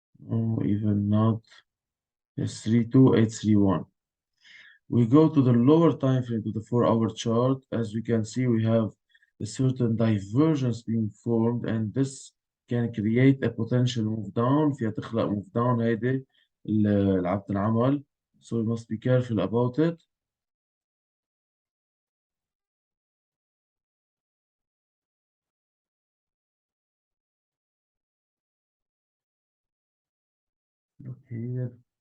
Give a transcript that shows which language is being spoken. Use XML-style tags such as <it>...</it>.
<en>Oh, even not. Yes, 32,831. We go to the lower time frame, to the 4-hour chart. As we can see, we have a certain divergence being formed, and this can create a potential move down.</en> <ar>فيها تخلق move down هيدي اللي عم تنعمل.</ar> <en>So we must be careful about it. Look here.</en>